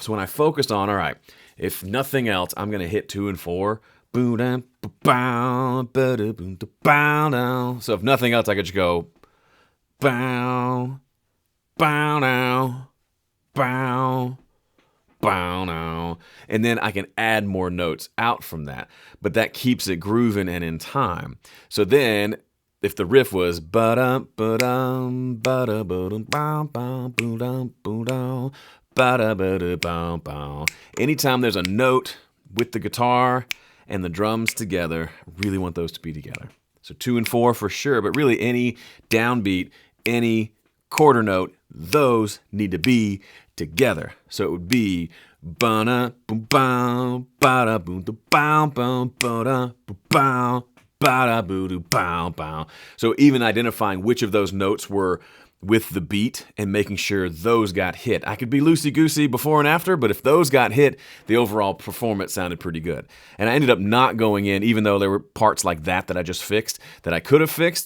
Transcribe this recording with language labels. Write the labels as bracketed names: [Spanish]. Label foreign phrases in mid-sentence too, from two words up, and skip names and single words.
[English] So when I focused on, all right, if nothing else, I'm going to hit 2 and 4, so if nothing else, I could just go bow, bow now, bow, bow now, and then I can add more notes out from that. But that keeps it grooving and in time. So then, if the riff was ba-dum, ba-dum, ba-da, ba-dum, ba-dum, ba-dum, ba-dum, ba-da, ba-da, ba-dum, anytime there's a note with the guitar and the drums together, I really want those to be together. So 2 and 4 for sure, but really any downbeat, any quarter note, those need to be together. So it would be ba-da, ba-da, ba-da, ba-da, ba-da, ba-da, ba-da, so even identifying which of those notes were with the beat and making sure those got hit. I could be loosey-goosey before and after, but if those got hit, the overall performance sounded pretty good. And I ended up not going in, even though there were parts like that I just fixed, that I could have fixed.